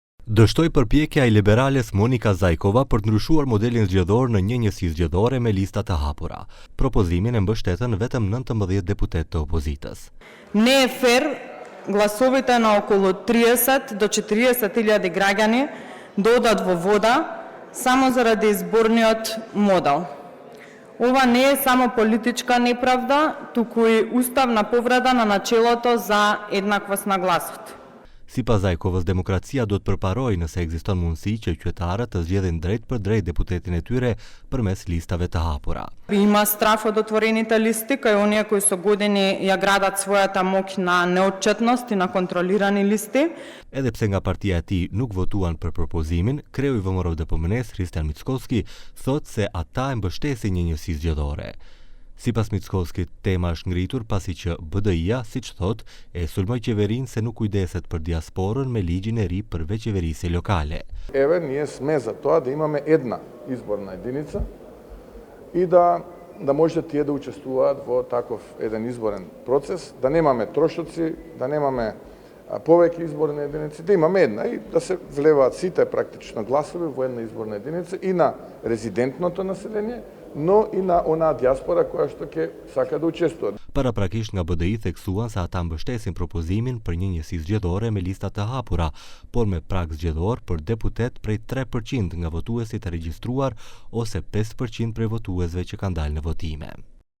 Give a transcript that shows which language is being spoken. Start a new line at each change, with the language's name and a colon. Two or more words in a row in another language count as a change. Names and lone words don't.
Albanian: Dështoi përpjekja e liberales Monika Zajkova për të ndryshuar modelin zgjedhor në një njësi zgjedhore me lista të hapura. Propozimin e mbështetën vetëm 19 deputet të opozitës.
Macedonian: Не е фер гласовите на околу 30 до 40.000 граѓани да одат во вода само заради изборниот модел. Ова не е само политичка неправда, туку и уставна повреда на начелото за еднаквост на гласот.
Albanian: Sipas Zajkovës, demokracia do të përparojë nëse ekziston mundësi që qytetarët të zgjedhin drejt për drejt deputetin e tyre përmes listave të hapura.
Macedonian: Има страф од отворените листи, кај оние кои со години ја градат својата моќ на неотчетност и на контролирани листи.
Albanian: Edhe pse nga partia e tij nuk votuan për propozimin, kreu i VMRO-DPMN-s Hristian Mickovski thotë se ata e mbështesin një njësi zgjedhore. Sipas Mickovskit, tema është ngritur pasi që BDI-ja, siç thotë, e sulmoi qeverinë se nuk kujdeset për diasporën me ligjin e ri për veçeverisje lokale.
Macedonian: Еве, ние сме за тоа да имаме една изборна единица и да можете тие да учествуваат во таков еден изборен процес, да немаме трошоци, да немаме повеќе изборни единици, да имаме една и да се влеваат сите практично гласови во една изборна единица и на резидентното население, но и на онаа диаспора која што ќе сака да учествува.
Albanian: Paraprakisht nga BDI theksuan se ata mbështesin propozimin për një njësi zgjedhore me lista të hapura, por me prag zgjedhor për deputet prej 3% nga votuesit e regjistruar ose 5% prej votuesve që kanë dalë në votime.